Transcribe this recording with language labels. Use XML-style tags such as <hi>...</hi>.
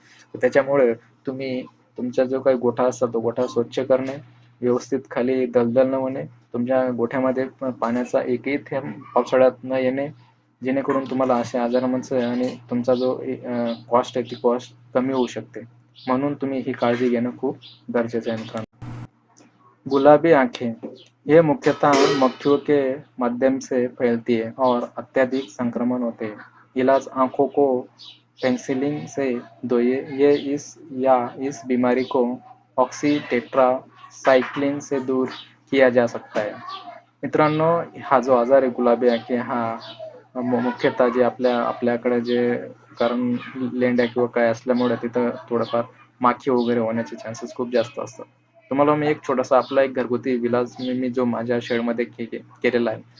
<mr>तर त्याच्यामुळे तुम्ही तुमचा जो काही गोठा असतो तो गोठा स्वच्छ करणे, व्यवस्थित खाली दलदल न होणे, तुमच्या गोठ्यामध्ये पाण्याचा एकही थेंब पावसाळ्यात न येणे, जेणेकरून तुम्हाला असे आजारांचं आणि तुमचा जो कॉस्ट आहे ती कॉस्ट कमी होऊ शकते. म्हणून तुम्ही ही काळजी घेणं खूप गरजेचं आहे मित्रांनो.</mr> <hi>गुलाबी आंखें. ये मुख्यतः मक्खियों के माध्यम से फैलती है और अत्यधिक संक्रमण होते हैं. इलाज. आंखों को पेनिसिलिन से धोइए. इस बीमारी को ऑक्सीटेट्रासाइक्लिन से दूर किया जा सकता है.</hi> <mr>मित्रांनो, हा जो आजार आहे गुलाबी आंखें हा मुख्यतः जे आपल्याकडे जे कारण लेंड्या किंवा काय असल्यामुळे तिथं थोडंफार माखी वगैरे होण्याचे चान्सेस खूप जास्त असतात. तुम्हाला मी एक छोटासा आपला एक घरगुती इलाज मी जो माझ्या शेडमध्ये केलेला आहे.</mr>